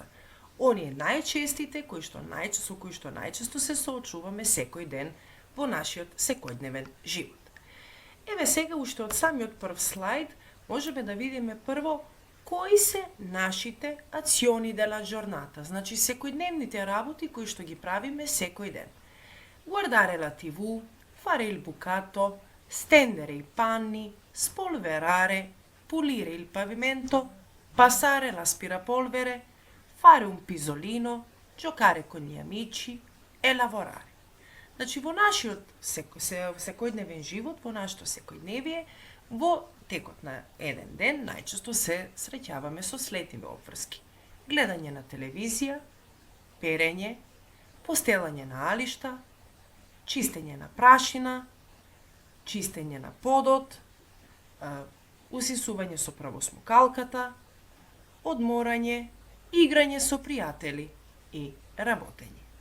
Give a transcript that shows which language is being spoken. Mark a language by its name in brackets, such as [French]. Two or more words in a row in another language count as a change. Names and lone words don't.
[Macedonian] Оние најчестите со кои што најчесто се соочуваме секој ден во нашиот секојдневен живот. Еве сега, уште од самиот прв слайд, можеме да видиме прво кои се нашите [Italian] azioni della giornata, [Macedonian] значи секојдневните работи кои што ги правиме секој ден. [Italian] Guardare la TV, fare il bucato, stendere i panni, spolverare, pulire il pavimento, passare l'aspirapolvere, fare un pisolino, giocare con gli amici e lavorare. [Macedonian] Значи, во нашиот секојдневен живот, во нашето секојдневие, во текот на еден ден, најчесто се среќаваме со следниве обврски. Гледање на телевизија, перење, постелање на алишта, чистење на прашина, чистење на подот, усисување со правосмукалката, одморање, играње со пријатели и работење.